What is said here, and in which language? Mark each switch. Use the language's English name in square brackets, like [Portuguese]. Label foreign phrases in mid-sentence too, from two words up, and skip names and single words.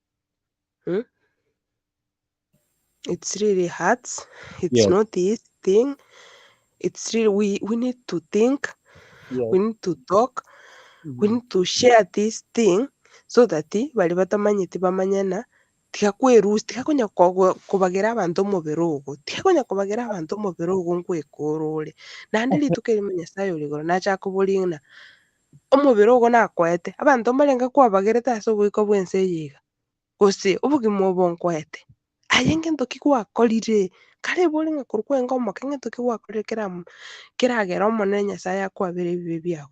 [English] it's really hard it's not easy thing it's really we need to think we need to talk we need to share this thing so that [Gusii] bali batamanyete bamanyana tikakwerusi tikakonya kubagira abantu omubiro ogo tikakonya kubagira abantu omubiro ogo nkwekora naende rituko erimo Nyasaye ore igoro nachaka oborina omubiro ogo nakoete abanto mbarenge kwabagirete ase oboiko bwa ense eye iga gose obogima obo nkoete aye ngento ki gwakorire kare bore ng'a korwa kwenga omoke ngento ki gwakorire keragera omonene Nyasaye akwabera ebibe biago.